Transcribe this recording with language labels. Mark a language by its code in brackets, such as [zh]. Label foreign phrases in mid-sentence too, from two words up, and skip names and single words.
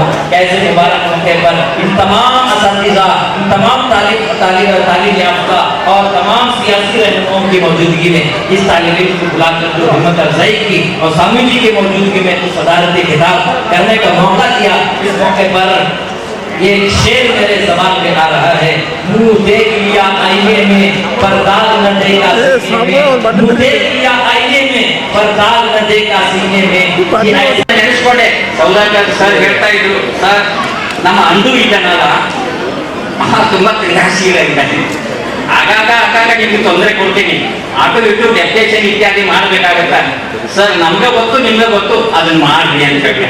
[ur] ایسے مبارک موقع پر ان تمام اساتذہ، ان تمام تعلیم یافتہ اور تمام سیاسی رہنماؤں کی موجودگی میں اس طالب علم کو بلا کر جو ہمت افزائی کی اور سوامی جی کی موجودگی میں تو صدارتی خطاب کرنے کا موقع دیا، اس موقع پر یہ ایک شعر میرے زبان میں آ رہا ہے. منہ دیکھ لیا آئینے میں پر داغ نہ دے گا سینے میں، منہ دیکھ لیا آئینے میں پر داغ نہ دے گا سینے میں. یہ ایسے [kn] ನೆನೆಸ್ಕೊಂಡೆ ಸೌದಾಗರ್ ಸರ್ ಹೇಳ್ತಾ ಇದ್ರು, ಸರ್ ನಮ್ಮ ಅಂದು ಇದ್ದಾನಲ್ಲ ತುಂಬಾ ಕ್ರಿಯಾಶೀಲರಿದ್ದಾನೆ, ಆಗಾಗ ನಿಮ್ಗೆ ತೊಂದರೆ ಕೊಡ್ತೀನಿ, ಆಟೋ ಇಟ್ಟು ಡೆಪ್ಟೇಷನ್ ಇತ್ಯಾದಿ ಮಾಡಬೇಕಾಗತ್ತ ಸರ್, ನಮ್ಗೆ ಗೊತ್ತು ನಿಮ್ಗೆ ಗೊತ್ತು, ಅದನ್ನ ಮಾಡ್ರಿ ಅಂತ ಹೇಳಿ.